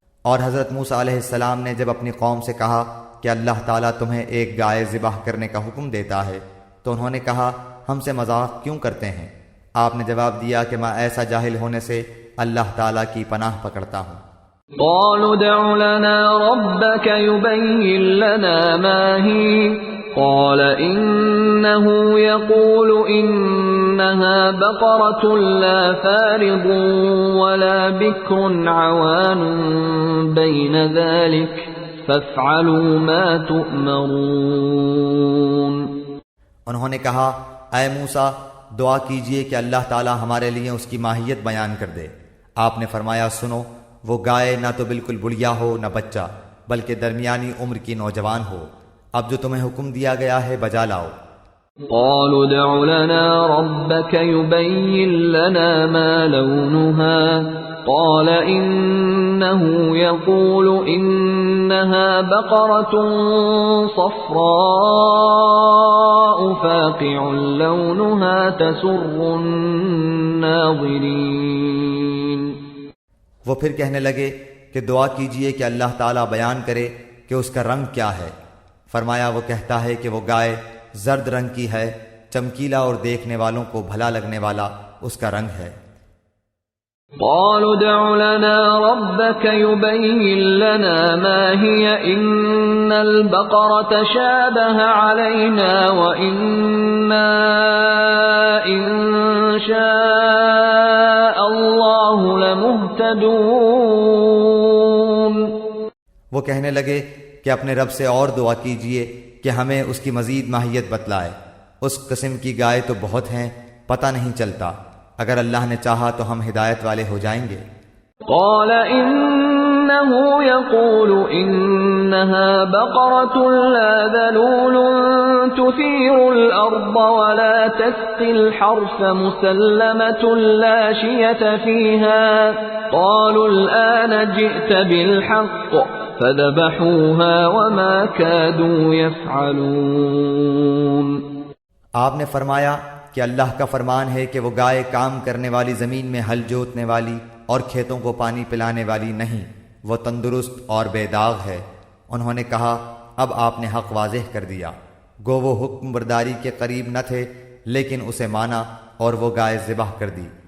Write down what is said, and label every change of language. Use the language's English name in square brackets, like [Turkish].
[Urdu] اور حضرت موسیٰ علیہ السلام نے جب اپنی قوم سے کہا کہ اللہ تعالیٰ تمہیں ایک گائے ذبح کرنے کا حکم دیتا ہے تو انہوں نے کہا ہم سے مذاق کیوں کرتے ہیں؟ آپ نے جواب دیا کہ میں ایسا جاہل ہونے سے اللہ تعالیٰ کی پناہ پکڑتا ہوں۔ [Arabic] قالوا ادع لنا ربك يبين لنا ما هي قال إنه يقول إنها بقرة لا فارض ولا بكر عوان بين ذلك فافعلوا ما تؤمرون۔ [Urdu] انہوں نے کہا اے موسیٰ دعا کیجئے کہ اللہ تعالیٰ ہمارے لیے اس کی ماہیت بیان کر دے۔ آپ نے فرمایا سنو، وہ گائے نہ تو بالکل بڑھیا ہو نہ بچہ، بلکہ درمیانی عمر کی نوجوان ہو۔ اب جو تمہیں حکم دیا گیا ہے بجا لاؤ۔ [Arabic] قالوا ادع لنا ربك يبين لنا ما لونها قال إنه يقول إنها بقرة صفراء فاقع لونها تسر الناظرين۔ [Urdu] وہ پھر کہنے لگے کہ دعا کیجئے کہ اللہ تعالیٰ بیان کرے کہ اس کا رنگ کیا ہے۔ فرمایا وہ کہتا ہے کہ وہ گائے زرد رنگ کی ہے، چمکیلا اور دیکھنے والوں کو بھلا لگنے والا اس کا رنگ ہے۔ [Arabic] قالوا ادع لنا ربك يبين لنا ما هي إن البقرة شابه علينا وإنا إن شاء الله لمهتدون۔ [Urdu] وہ کہنے لگے کہ اپنے رب سے اور دعا کیجئے کہ ہمیں اس کی مزید ماہیت بتلائے۔ اس قسم کی گائے تو بہت ہیں، پتہ نہیں چلتا، اگر اللہ نے چاہا تو ہم ہدایت والے ہو جائیں گے۔ [Arabic] قال إنه يقول إنها بقرة لا ذلول تثير الأرض ولا تسقي الحرث مسلمة لا شية فيها قالوا الآن جئت بالحق فذبحوها وما كادوا يفعلون. [Urdu] آپ نے فرمایا کہ اللہ کا فرمان ہے کہ وہ گائے کام کرنے والی زمین میں ہل جوتنے والی اور کھیتوں کو پانی پلانے والی نہیں، وہ تندرست اور بے داغ ہے. انہوں نے کہا اب آپ نے حق واضح کر دیا. گو وہ حکم برداری کے قریب نہ تھے لیکن اسے مانا اور وہ گائے ذبح کر دی.